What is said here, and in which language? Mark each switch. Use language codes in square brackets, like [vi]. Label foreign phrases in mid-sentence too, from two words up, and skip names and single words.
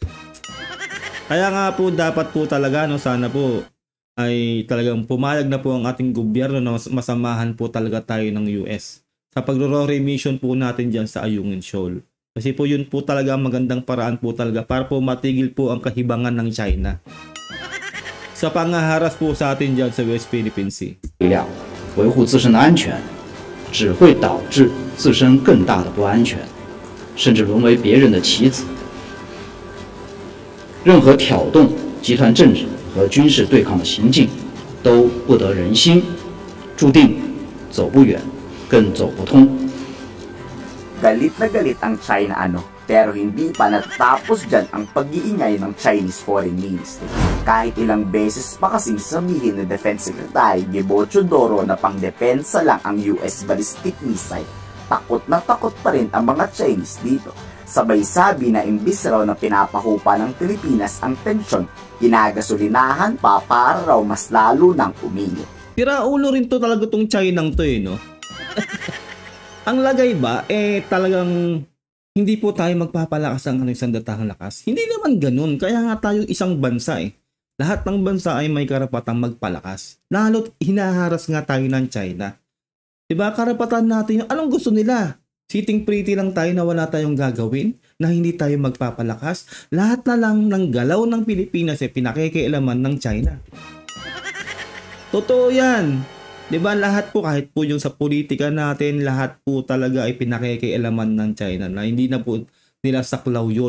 [tl] Kaya nga po dapat po talaga, no, sana po ay talagang pumayag na po ang ating gobyerno na masamahan po talaga tayo ng US sa pagro-remission po natin dyan sa Ayungin Shoal. Kasi po yun po talaga ang magandang paraan po talaga para po matigil po ang kahibangan ng China sa pangaharas po sa atin dyan sa West Philippine Sea. [zh] 维护自身的安全，只会导致自身更大的不安全，甚至沦为别人的棋子。任何挑动集团政治和军事对抗的行径， 都不得人心，注定走不远，更走不通。 [tl] Galit na galit ang China pero hindi pa natatapos dyan ang pag-iingay ng Chinese Foreign Ministry. Kahit ilang beses pa kasing sabihin ni [en] Defense Secretary [tl] Gebo Chodoro na pangdepensa lang ang US [en] ballistic missile, [tl] takot na takot pa rin ang mga Chinese dito. Sabay sabi na imbis raw na pinapahupa ng Pilipinas ang tensyon, ginagasolinahan pa para raw mas lalo nang uminit. Tira ulo rin to talaga tong Chinang to no? Ang lagay ba, talagang hindi po tayo magpapalakas ang sandatahang lakas. Hindi naman ganun. Kaya nga tayo isang bansa Lahat ng bansa ay may karapatang magpalakas. Lalo't hinaharas nga tayo ng China. Diba? Karapatan natin yung anong gusto nila. [en] Sitting pretty [tl] lang tayo na wala tayong gagawin, na hindi tayo magpapalakas. Lahat na lang ng galaw ng Pilipinas pinakikialaman ng China. Totoo yan. Diba lahat po, kahit po yung sa politika natin, lahat po talaga ay pinakikialaman ng China na hindi na po nila saklaw yun.